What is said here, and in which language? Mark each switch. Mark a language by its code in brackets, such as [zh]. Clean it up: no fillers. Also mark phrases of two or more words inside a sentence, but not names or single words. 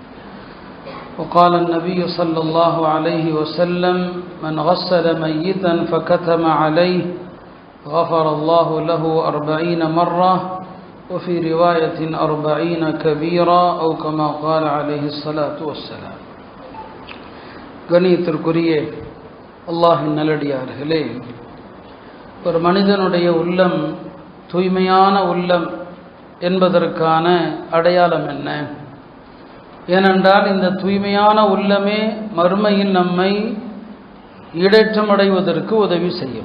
[ar] وقال النبي صلى الله عليه وسلم من غسل ميتا فكتم عليه غفر الله له 40 مرة وفي رواية 40 كبيرة أو كما قال عليه الصلاة والسلام. [ta] கணியத்திற்குரிய அல்லாஹ்வின் நல்லடியார்களே, ஒரு மனிதனுடைய உள்ளம் தூய்மையான உள்ளம் என்பதற்கான அடையாளம் என்ன? ஏனென்றால் இந்த தூய்மையான உள்ளமே மறுமையில் நம்மை ஈடேற்றம் அடைவதற்கு உதவி செய்யும்.